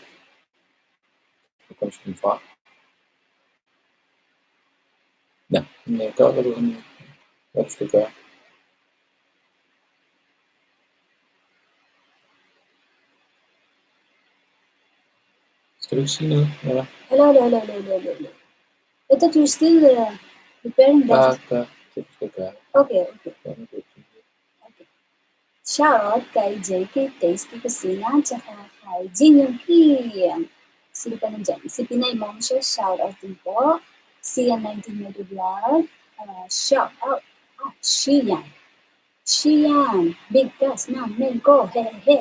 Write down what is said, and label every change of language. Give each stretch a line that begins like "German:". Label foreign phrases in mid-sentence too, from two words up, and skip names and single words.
Danish: Du kommer sådan fra. Ja, men gør, hvad du skal gøre. Skal du ikke sige noget, eller?
English: Hello. I thought you were still preparing that.
Danish: Bare gør det, du skal gøre. Okay.
Filipino: Shoutout kay JK Tasty Kusina tsaka kay Jin Kim. Sino pa nandyan? Si Pinay Momsha, shoutout din po. Sian 19 Medo Vlog, shoutout. Shian, big gas namin ko, hehehe.